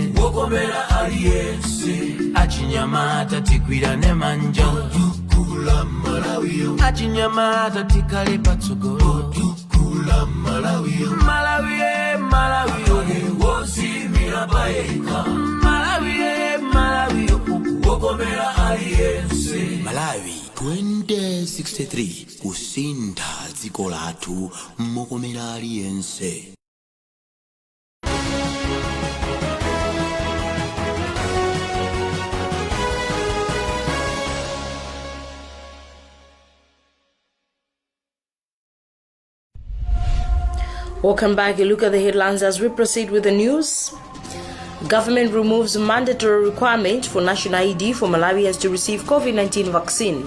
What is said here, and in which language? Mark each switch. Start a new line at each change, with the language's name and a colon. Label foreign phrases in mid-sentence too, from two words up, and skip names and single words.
Nyanja: wokomera aliyense achinyamata tigwirane manja tukula malawi achinyamata tikale patsogolo tukula malawi malawi wozimira paeka malawi wokomera aliyense Malawi 2063 kusintha dziko lathu mokomera aliyense.
English: Welcome back. A look at the headlines as we proceed with the news. Government removes mandatory requirement for national ID for Malawians to receive COVID-19 vaccine.